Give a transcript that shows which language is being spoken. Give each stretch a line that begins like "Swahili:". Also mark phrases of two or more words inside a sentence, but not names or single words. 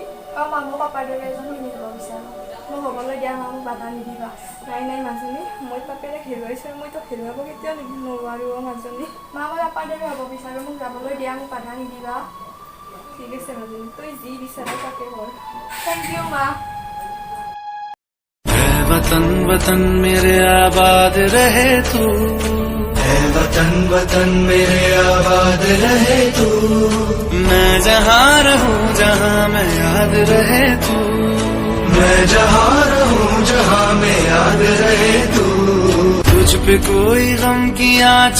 Assamese: মা মই পাপাৰ দৰে এজন সৈনিক হ'ব বিচাৰোঁ। মই হ'বলৈ দিয়া মা, মোক বাধা নিদিবা। নাই নাই মাজনী, মই পাপেৰে হেৰুৱাইছোঁ, মই তোক হেৰুৱাব কেতিয়াও নোৱাৰোঁ মাজনী। মা মই পাপাৰ দৰে হ'ব বিচাৰোঁ, মোক যাবলৈ দিয়া, মোক বাধা নিদিবা। ঠিক আছে মাজনী, তই যি বিচাৰ তাকে কৰ।
English: thank you Ma.
Hindi: वतन वतन मेरे आबाद रहे तू, है वतन वतन मेरे आबाद रहे तू। मैं जहाँ रहूं जहाँ मैं याद रहे तू, मैं जहाँ रहूं जहाँ में याद रहे तू तुझ पे कोई गम की आँच